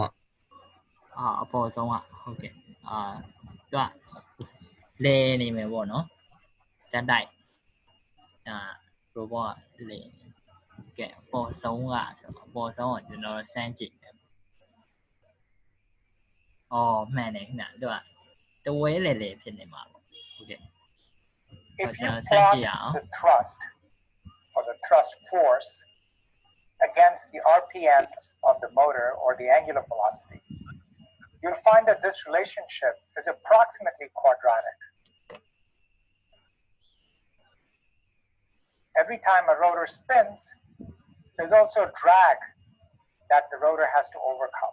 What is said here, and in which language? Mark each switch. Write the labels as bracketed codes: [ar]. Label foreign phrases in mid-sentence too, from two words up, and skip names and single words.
[my] အပေါ်ဆုံးဟုတ်ကဲ့သူကလဲနေမယ်ပေါ့နော်ဇက်တိုက်robot လဲကဲအပေါ်ဆုံးဆိုအပေါ်ဆုံးကိုကျွန်တော်စမ်းကြည့်မယ်မှန်တယ်ခင်ဗျသူကတဝဲလေဖြစ်နေမှာပေါ့ဟုတ်ကဲ့ [en] If you plot the thrust or the thrust force against the RPMs of the motor or the angular velocity, you'll find that this relationship is approximately quadratic. Every time a rotor spins, there's also a drag that the rotor has to overcome.